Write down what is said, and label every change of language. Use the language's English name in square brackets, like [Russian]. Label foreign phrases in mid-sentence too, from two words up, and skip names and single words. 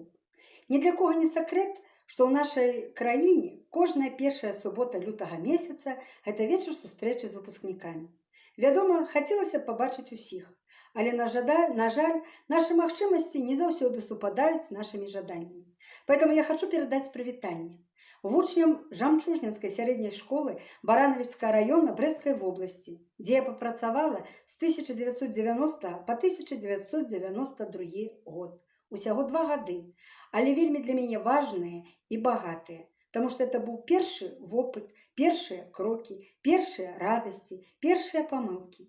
[Belarusian] Ні для кого не сакрэт, што ў нашай краіне кожная першая субота лютага месяца гэта вечар сустрэчы з выпускнікамі. Вядома, хацелася б пабачыць усіх, але на жаль, нашы магчымасці не заўсёды супадаюць з нашымі жаданнямі. [Russian] Поэтому я хочу [Belarusian] перадаць прывітанне вучням Жамчужнінскай сярэдняй школы Баранавіцкага района Брэсцкай вобласці, дзе я папрацавала з 1990 па 1992 год. Усяго 2 гады, але вельмі для мяне важныя і багатыя, таму што это быў першы вопыт, першыя крокі, першыя радасці, першыя памылкі.